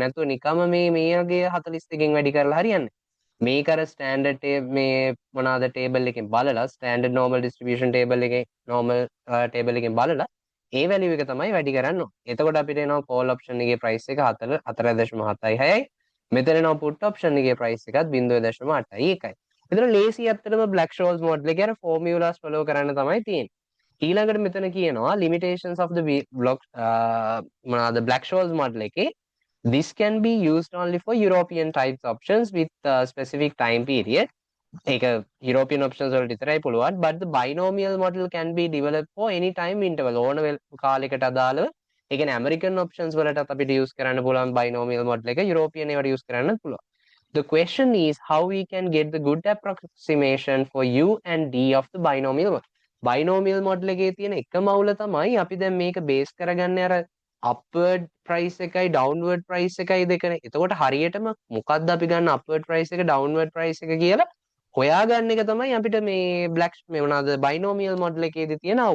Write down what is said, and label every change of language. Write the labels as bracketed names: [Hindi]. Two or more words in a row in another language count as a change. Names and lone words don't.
[Sinhala] නැතුව නිකම්ම මේ වගේ 42කින් වැඩි කරලා හරියන්නේ. මේක අර ස්ටෑන්ඩඩ් මේ මොනවාද ටේබල් එකෙන් බලලා [English] standard normal distribution table [Sinhala] එකේ [English] normal table [Sinhala] එකෙන් බලලා ඒ වැලියු එක තමයි වැඩි කරන්න ඕනේ. එතකොට අපිට එනවා [English] call option [Sinhala] එකේ ප්‍රයිස් එක 4.76යි. මෙතන එනවා [English] put option [Sinhala] එකේ ප්‍රයිස් එකත් 0.81යි. එතන ලේසි ඇත්තටම [English] Black Scholes model [Sinhala] එකේ අර [English] formulas follow [Sinhala] කරන්න තමයි තියෙන්නේ. ඊළඟට මෙතන කියනවා [English] limitations of the block [Sinhala] මොනවාද [English] Black Scholes model [Sinhala] එකේ [English] this can be used only for European types options with specific time period. [Sinhala] ඒක [English] European options [Sinhala] වලට විතරයි පුළුවන්. [English] But the binomial model can be developed for any time interval. [Sinhala] ඕන කාලයකට අදාළව. ඒ කියන්නේ [English] American options [Sinhala] වලටත් අපිට use කරන්න පුළුවන් [English] binomial model [Sinhala] එක European ඒවට use කරන්න පුළුවන්. [English] The question is how we can get the good approximation for u and d of the binomial model. Binomial model [Sinhala] එකේ තියෙන එකම අවුල තමයි අපි දැන් මේක base කරගන්නේ අර [English] upward price [Sinhala] එකයි [English] downward price [Sinhala] එකයි දෙකනේ. එතකොට හරියටම මොකක්ද අපි ගන්න [English] upward price [Sinhala] එක [English] downward price [Sinhala] එක කියලා හොයාගන්න එක තමයි අපිට මේ black මේ මොනවාද [English] binomial model [Sinhala] එකේදී තියෙන අවුල.